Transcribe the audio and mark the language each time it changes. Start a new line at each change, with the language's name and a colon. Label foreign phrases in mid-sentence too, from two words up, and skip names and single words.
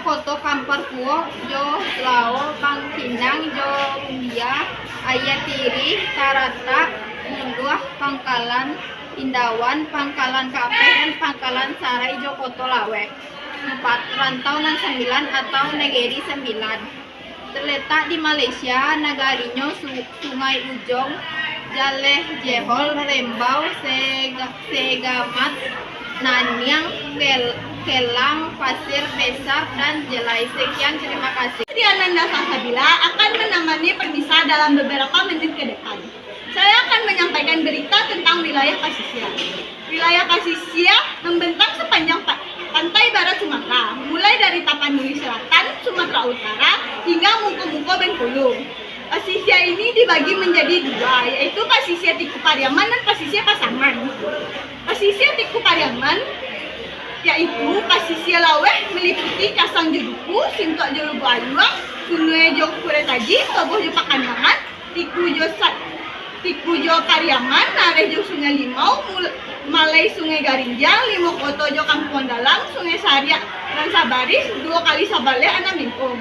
Indonesian: Koto Kampar Kuo, Jo Lao, Bang Pinang, Jo Rumbia, Ayatiri, Tarata, Muluah, Pangkalan Indawan, Pangkalan Kapeh, dan Pangkalan Sarai Jo Koto Lawe. 4. Rantau Nan 9 atau Negeri 9 terletak di Malaysia. Nagarinyo Sungai Ujong, Jaleh Jehol, Rembau, Segamat, Nanyang, Kelang, Pasir Besar, dan Jelai. Sekian, terima kasih. Ananda Salsabila akan menemani Permisa dalam beberapa menit ke depan. Saya akan menyampaikan berita tentang wilayah Pasisia. Wilayah Pasisia membentang sepanjang pantai barat Sumatera, mulai dari Tapanuli Selatan, Sumatera Utara, hingga Mungko-Mungko Bengkulu. Pasisia ini dibagi menjadi 2, yaitu Pasisia Tiku Pariaman dan Pasisia Pasaman. Pasisia Tiku Pariaman yaitu Pasisia Laweh meliputi Kasang Jo Duku, Sintok Jo Lubu Ayuang, Sungai Jo Kuretaji, Toboh Jo Pakandangan, Tiku Jo Pariaman, Nareh Jo Sungai Limau, Malai Sungai Garinjang, Limo Koto Jo Kampung Dalam, Sungai Saria dan Sabaris, 2 kali Sabale, Ana Mingkong.